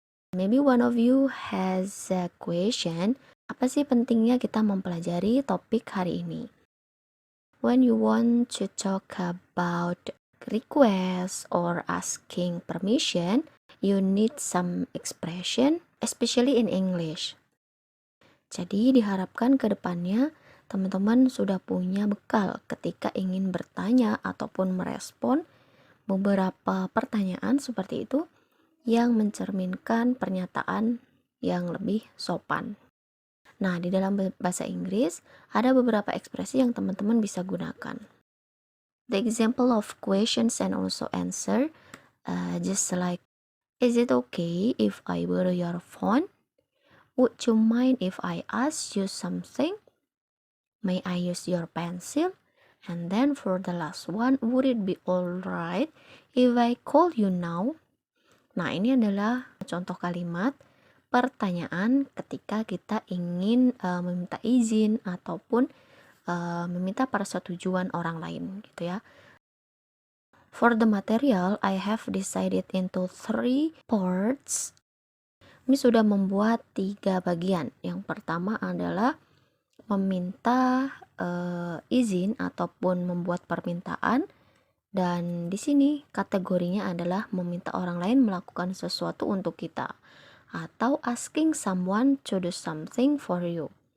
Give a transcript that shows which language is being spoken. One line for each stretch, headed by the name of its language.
English: Maybe one of you has a question.
Indonesian: Apa sih pentingnya kita mempelajari topik hari ini?
English: When you want to talk about request or asking permission, you need some expression, especially in English.
Indonesian: Jadi diharapkan ke depannya teman-teman sudah punya bekal ketika ingin bertanya ataupun merespon beberapa pertanyaan seperti itu yang mencerminkan pernyataan yang lebih sopan. Nah, di dalam bahasa Inggris ada beberapa ekspresi yang teman-teman bisa gunakan.
English: The example of questions and also answer, just like, is it okay if I borrow your phone? Would you mind if I ask you something? May I use your pencil? And then for the last one, would it be alright if I call you now?
Indonesian: Nah, ini adalah contoh kalimat pertanyaan ketika kita ingin meminta izin ataupun meminta persetujuan orang lain gitu ya.
English: For the material, I have decided into 3 parts.
Indonesian: Ini sudah membuat 3 bagian. Yang pertama adalah meminta izin ataupun membuat permintaan. Dan di sini kategorinya adalah meminta orang lain melakukan sesuatu untuk kita atau
English: asking someone to do something for you.